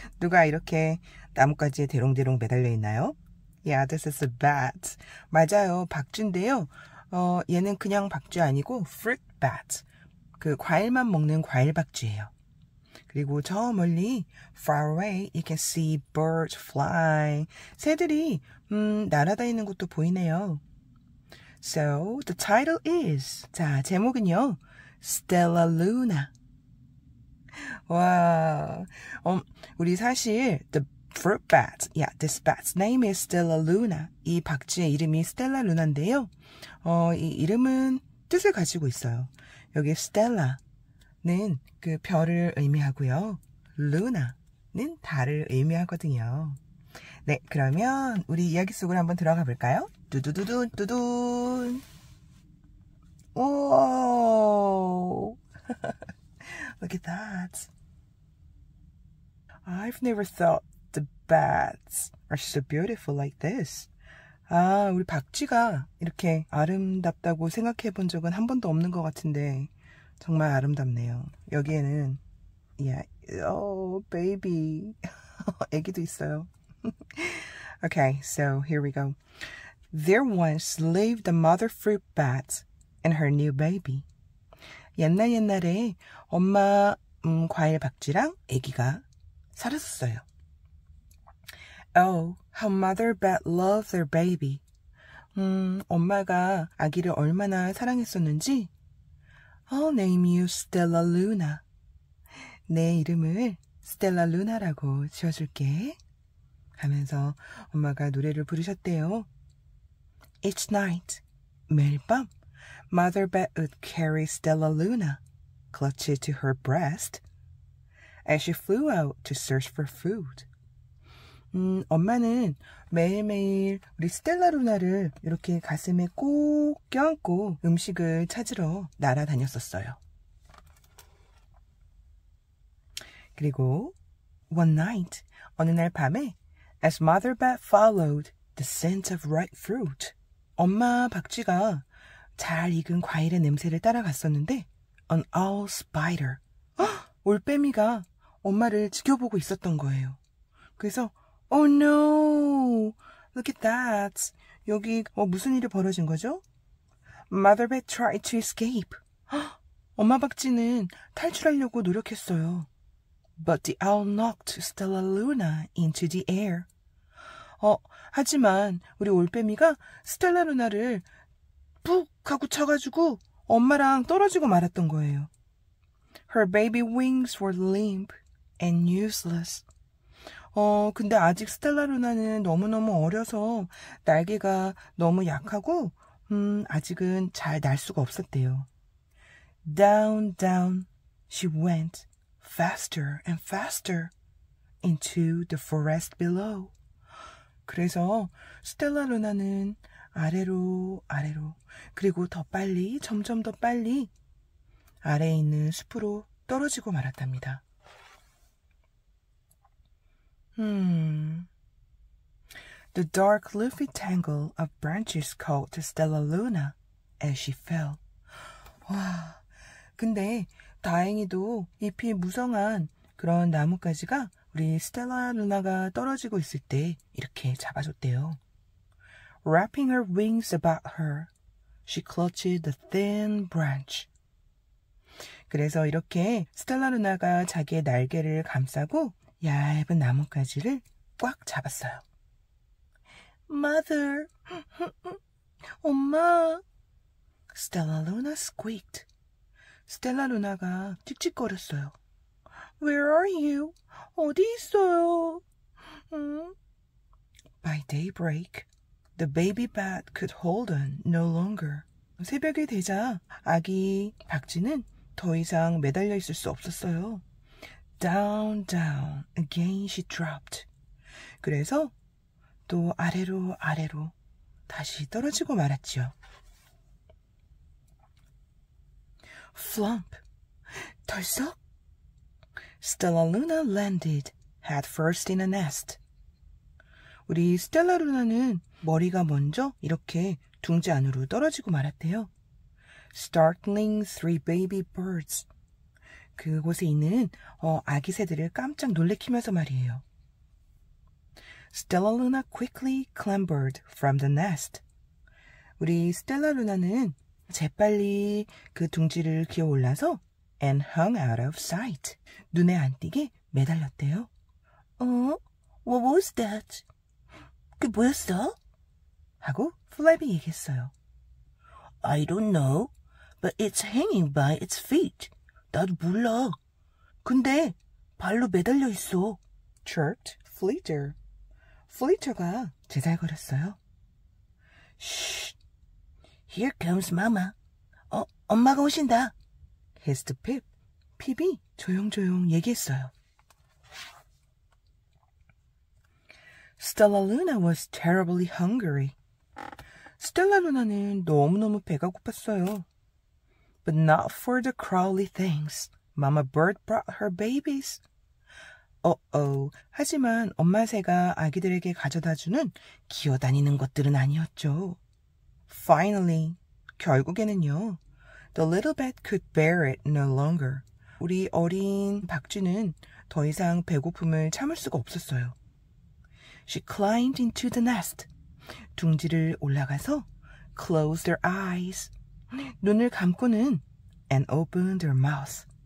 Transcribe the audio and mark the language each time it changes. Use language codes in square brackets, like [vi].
[ko] 누가 이렇게 나뭇가지에 대롱대롱 매달려 있나요? [en] Yeah, this is a bat. [ko] 맞아요, 박쥐인데요. 얘는 그냥 박쥐 아니고 fruit bat. 그 과일만 먹는 과일 박쥐예요. 그리고 저 멀리 [en] far away you can see birds fly. [ko] 새들이 날아다니는 것도 보이네요. [en] So the title is [ko] 자 제목은요 [en] Stellaluna. [ko] 와, 우리 사실 [en] the fruit bat, yeah, this bat's name is Stellaluna. [ko] 이 박쥐의 이름이 스텔라루나인데요. 이 이름은 뜻을 가지고 있어요. 여기 Stella는 그 별을 의미하고요. Luna는 달을 의미하거든요. 네, 그러면 우리 이야기 속으로 한번 들어가 볼까요? 두두두두 두둔. 오, [en] look at that. I've never thought the bats are so beautiful like this. [ko] 아, 우리 박쥐가 이렇게 아름답다고 생각해 본 적은 한 번도 없는 것 같은데 정말 아름답네요. 여기에는 [en] yeah, oh baby [ko] 애기도 있어요. [en] Okay, so here we go. There once lived a mother fruit bat and her new baby. [ko] 옛날에 엄마 과일 박쥐랑 애기가 살았었어요. [en] Oh, how mother bat loved their baby. [ko] 엄마가 아기를 얼마나 사랑했었는지. [en] I'll name you Stellaluna. [ko] 내 이름을 Stellaluna라고 지어줄게. 하면서 엄마가 노래를 부르셨대요. [en] Each night, [ko] 매일 밤, [en] Mother Bat would carry Stellaluna, clutched to her breast, as she flew out to search for food. [ko] 엄마는 매일매일 우리 스텔라루나를 이렇게 가슴에 꼭 껴안고 음식을 찾으러 날아다녔었어요. 그리고 [en] one night, [ko] 어느 날 밤에 [en] as Mother Bat followed the scent of ripe fruit, [ko] 엄마 박쥐가 잘 익은 과일의 냄새를 따라갔었는데 [en] an owl spider, [ko] 올빼미가 엄마를 지켜보고 있었던 거예요. 그래서 [en] Oh no! Look at that. [ko] 여기 무슨 일이 벌어진 거죠? [en] Mother Bat tried to escape. [ko] 엄마 박쥐는 탈출하려고 노력했어요. [en] But the owl knocked Stellaluna into the air. [ko] 하지만 우리 올빼미가 스텔라루나를 푹 하고 쳐가지고 엄마랑 떨어지고 말았던 거예요. [en] Her baby wings were limp and useless. [ko] 근데 아직 스텔라루나는 너무너무 어려서 날개가 너무 약하고 아직은 잘 날 수가 없었대요. [en] Down, down she went faster and faster into the forest below. [ko] 그래서 스텔라루나는 아래로 그리고 더 빨리 점점 더 빨리 아래에 있는 숲으로 떨어지고 말았답니다. [en] The dark leafy tangle of branches caught Stellaluna as she fell. [ko] 와, 근데 다행히도 잎이 무성한 그런 나뭇가지가 우리 스텔라루나가 떨어지고 있을 때 이렇게 잡아줬대요. [en] Wrapping her wings about her, she clutched the thin branch. [ko] 그래서 이렇게 스텔라루나가 자기의 날개를 감싸고 얇은 나뭇가지를 꽉 잡았어요. [en] Mother, 엄마. Stellaluna squeaked. [ko] 스텔라루나가 틱틱거렸어요. [en] Where are you? [ko] 어디 있어요? [en] By daybreak, The baby bat could hold on no longer. [ko] 새벽이 되자 아기 박쥐는 더 이상 매달려 있을 수 없었어요. [en] Down, down, again she dropped. [ko] 그래서 또 아래로 아래로 다시 떨어지고 말았죠. [en] Flump, 덜썩. Stellaluna landed head first in a nest. [ko] 우리 스텔라루나는 머리가 먼저 이렇게 둥지 안으로 떨어지고 말았대요. [en] Startling three baby birds. [ko] 그곳에 있는 아기 새들을 깜짝 놀래키면서 말이에요. [en] Stellaluna quickly clambered from the nest. [ko] 우리 스텔라루나는 재빨리 그 둥지를 기어 올라서 [en] and hung out of sight. [ko] 눈에 안 띄게 매달렸대요. [en] What was that? [ko] 그게 뭐였어? 하고 플랩이 얘기했어요. [en] I don't know, but it's hanging by its feet. [ko] 나도 몰라. 근데 발로 매달려 있어. [en] chirped Fleeter. [ko] Fleeter가 제잘거렸어요. [en] Shh. Here comes Mama. [ko] 엄마가 오신다. [en] hissed Pip. [ko] 핍이 조용조용 얘기했어요. [en] Stellaluna was terribly hungry. [ko] 스텔라루나는 너무너무 배가 고팠어요. [en] But not for the crawly things. Mama bird brought her babies. [ko] 하지만 엄마 새가 아기들에게 가져다주는 기어다니는 것들은 아니었죠. [en] Finally, [ko] 결국에는요. [en] The little bat could bear it no longer. [ko] 우리 어린 박쥐는 더 이상 배고픔을 참을 수가 없었어요. [en] She climbed into the nest. [ko] 둥지를 올라가서 [en] closed her eyes. [ko] 눈을 감고는 [en] and opened her mouth.